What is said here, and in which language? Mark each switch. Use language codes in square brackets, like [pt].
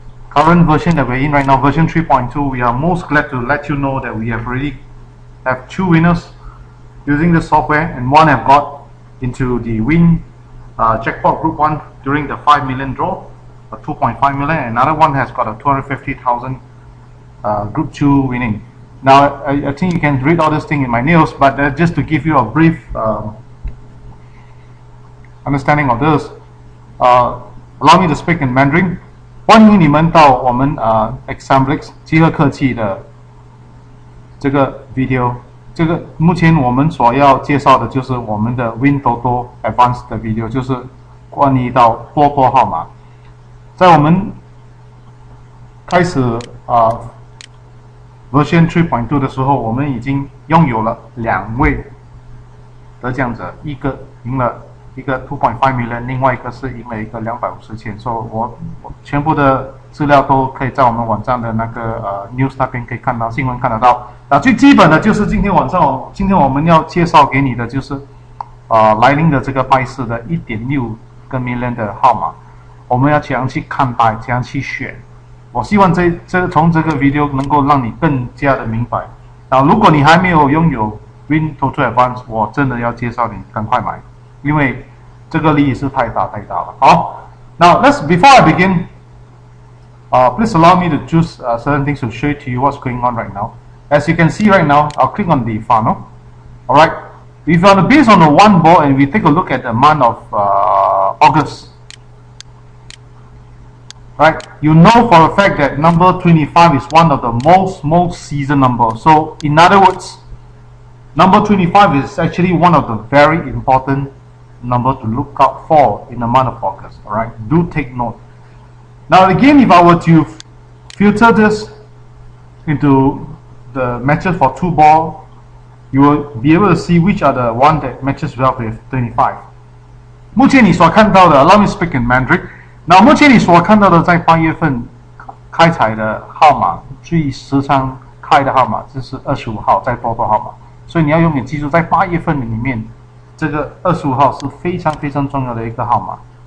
[en] current version that we're in right now, version 3.2, we are most glad to let you know that we have already have 2 winners using the software, and one have got into the win jackpot group 1 during the 5 million draw, a 2.5 million, and another one has got a 250,000 group 2 winning. Now I think you can read all this thing in my news, but just to give you a brief understanding of this, allow me to speak in Mandarin. [zh] 欢迎你们到我们Examplex 集合科技的这个 video。这个目前我们所要介绍的就是我们的 WinTOTO Advanced 的 video， 就是关于到波号码。在我们开始version 3.2 的时候，我们已经拥有了2位得奖者，一个赢了一个 2.5 million， 另外一个是赢了一个250千，所以我全部的资料都可以在我们网站的那个news 那边可以看到，新闻看得到。最基本的就是今天我们要介绍给你的就是来临的这个拜四的 1.6 个 million 的号码，我们要怎样去看待，怎样去选。我希望从这个 video 能够让你更加的明白。如果你还没有拥有 WinTOTO Advanced， 我真的要介绍你赶快买，因为这个利益是太大了。 [en] 好 ，Now before I begin, please allow me to choose certain things to show to you what's going on right now. As you can see right now, I'll click on the funnel. All right. If you want to base on the one ball and we take a look at the month of August, right? You know for a fact that number 25 is one of the most season numbers. So in other words, number 25 is actually one of the very important number to look out for in the month of August. All right, do take note. Now again, if I were to filter this into the matches for 2 ball, you will be able to see which are the one that matches well with 25. [zh] 目前你所看到的 [en] ，allow me to speak in Mandarin. [zh] 那目前你所看到的在8月份开彩的号码，最时常开的号码就是25号，在多号码。所以你要永远记住，在8月份里面，这个25号是非常重要的一个号码。